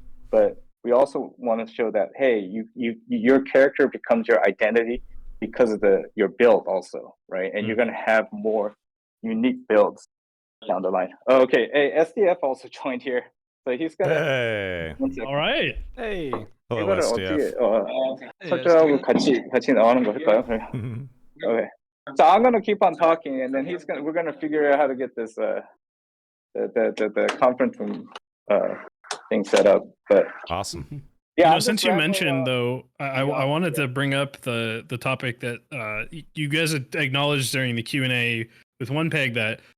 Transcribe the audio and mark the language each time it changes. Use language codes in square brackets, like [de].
[en] But we also want to show that, hey, your character becomes your identity because of your build also, right? And you're going to have more unique builds down the line. Oh, okay, hey, SDF also joined here, so he's gonna. Hey. All right. Hey. Hello, [ko] 이거를 [en] SDF. [ko] 어떻게 설정하고 같이 나오는 거 할까요? [en] Okay. So I'm gonna keep on talking, and then we're gonna figure out how to get this the conference room thing set up. But Awesome. Yeah, you know, since you mentioned though, I wanted to bring up the topic that you guys acknowledged during the Q&A with one peg, that